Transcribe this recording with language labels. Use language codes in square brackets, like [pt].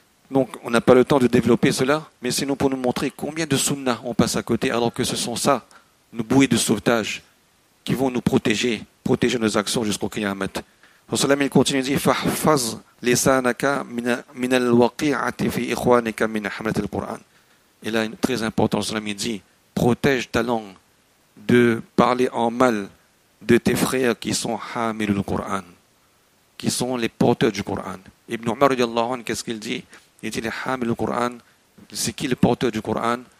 [fr] Donc, on n'a pas le temps de développer cela, mais sinon pour nous montrer combien de sunnah on passe à côté, alors que ce sont ça, nos bouées de sauvetage, qui vont nous protéger nos actions jusqu'au Qiyamah. Pour cela, il continue de dire [ar] فَحْفَظْ لِسَانَكَ مِنَ الْوَقِيعَةِ فِي إِخْوَانِكَ مِنْ حَمْلَةِ الْقُرْآنِ. [fr] Et là, très important, il dit, protège ta langue de parler en mal de tes frères qui sont hamilul Qur'an, qui sont les porteurs du Qur'an. Ibn Umar, qu'est-ce qu'il dit? Il dit les hamilul Qur'an, c'est qui le porteur du Qur'an?